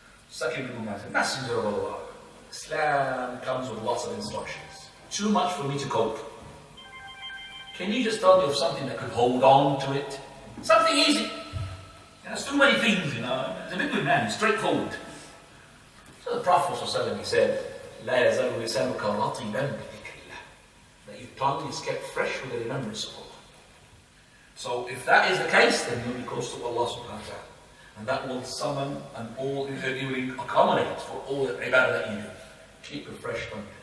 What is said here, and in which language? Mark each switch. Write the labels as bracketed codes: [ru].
[en] Second people might say, Messenger of Allah, Islam comes with lots of instructions. Too much for me to cope. Can you just tell me of something that could hold on to it? Something easy. There's too many things, you know. He's a big good man, he's straightforward. So the Prophet ﷺ, he said, [ar] لا يزال لسانك رطبا بذكر الله. [en] That your tongue is kept fresh with the remembrance of Allah. So if that is the case, then you'll be close to Allah subhanahu wa ta'ala. And that will summon and all, it will accommodate for all the ibadah that you do. Keep it fresh tongue.